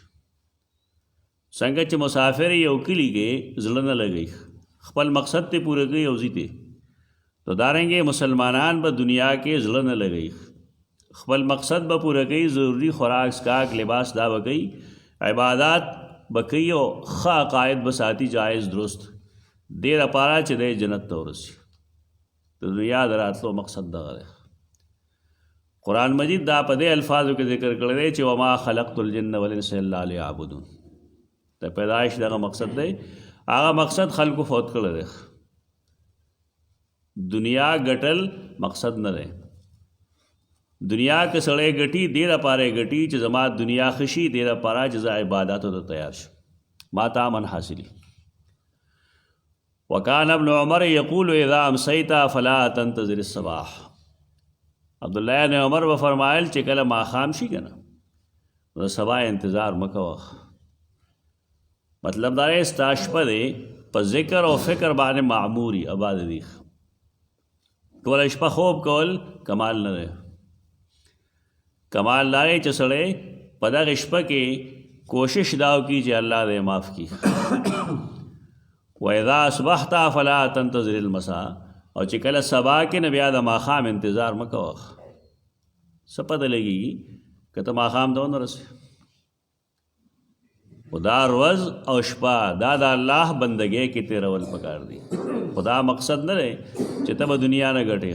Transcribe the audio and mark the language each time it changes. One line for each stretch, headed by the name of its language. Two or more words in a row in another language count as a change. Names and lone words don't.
Pashto: څنګه چې مسافر یو کلي کې زړه نه لګوي، خپل مقصد ته پوره کوي او ځي ته، تو دارنګې مسلمانان به دنیا کې زړه نه لګوي، خپل مقصد به پوره کوي، ضروری خوراک سکاک لباس دا به کوي، عبادات به کوي او ښه عقاید به ساتي جایز درست، دې دپاره چې دی جنت ته ورسي. د دنیا د راتلو مقصد دغه دی. قرآن مجید دا په دې الفاظو کې ذکر کړی دی چې
Arabic: وما خلقت الجن والانس الا لیعبدون.
Pashto: د پیدایش دغه مقصد دی، هغه مقصد خلقو فوت کړی دی. دنیا ګټل مقصد نه دی. دنیا که سړی ګټي دې دپاره یې ګټي چې زما دنیا ښه شي، دې دپاره چې زه عباداتو ته تیار شم، ما ته امن حاصلي.
Arabic: وکان ابن عمر یقول اذا امسیت فلا تنتظر الصباح.
Pashto: عبداللہ ابن عمر به فرمایل چې کله ماښام شي که نه نو د سبا انتظار مه کوه. مطلب دا دی ستا شپه دی په ذکر او فکر باندې معموري آباد دي. ټوله شپه خوب کول کمال نه دی. کمال دا دی چې سړی په دغه شپه کې کوشش دا وکړي چې الله دې معاف کړي.
Arabic: واذا اصبحت فلا تنتظر المساء.
Pashto: او چې کله سبا کې نه بیا د ماښام انتظار مه کوه. څه پته لګېږي که ته ماښام ته ونه رسې. خو دا ورځ او شپه دا د الله بندګۍ کې تېرول پکار دي. خو دا مقصد نه دی چې ته به دنیا نه ګټې.